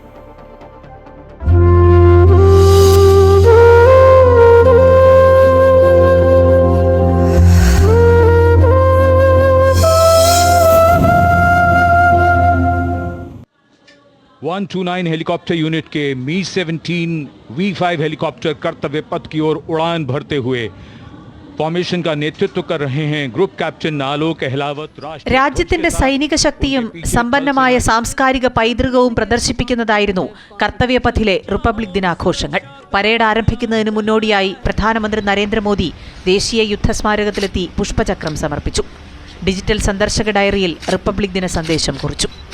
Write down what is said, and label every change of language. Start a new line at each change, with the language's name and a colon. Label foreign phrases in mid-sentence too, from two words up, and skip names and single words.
Hindi: .129
English: helicopter unit
Hindi: के Mi-17 V5 हेलीकॉप्टर कर्तव्य पथ की ओर उड़ान भरते हुए फॉर्मेशन का नेतृत्व कर रहे हैं
English: group captain
Hindi: आलोक अहलावत.
Malayalam: രാജ്യത്തിന്റെ സൈനിക ശക്തിയും സമ്പന്നമായ സാംസ്കാരിക പൈതൃകവും പ്രദർശിപ്പിക്കുന്നതായിരുന്നു കർത്തവ്യപഥിലെ റിപ്പബ്ലിക് ദിനാഘോഷങ്ങൾ. പരേഡ് ആരംഭിക്കുന്നതിന് മുന്നോടിയായി പ്രധാനമന്ത്രി നരേന്ദ്രമോദി ദേശീയ യുദ്ധസ്മാരകത്തിലെത്തി പുഷ്പചക്രം സമർപ്പിച്ചു. ഡിജിറ്റൽ സന്ദർശക ഡയറിയിൽ റിപ്പബ്ലിക് ദിന സന്ദേശം കുറിച്ചു.